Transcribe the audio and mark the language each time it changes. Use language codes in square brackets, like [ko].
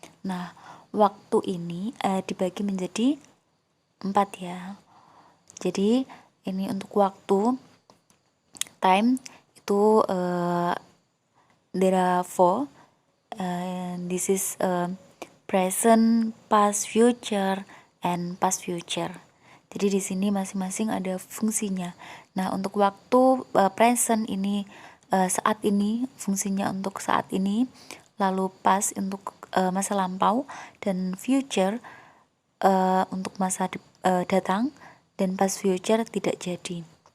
[id] Nah, waktu ini dibagi menjadi 4 ya. Jadi ini untuk waktu time itu [en] there are 4. This is present, past, future, and past future. [id] Jadi di sini masing-masing ada fungsinya. Nah, untuk waktu present ini saat ini, fungsinya untuk saat ini, lalu past untuk masa lampau, dan future untuk masa datang, dan past future tidak jadi.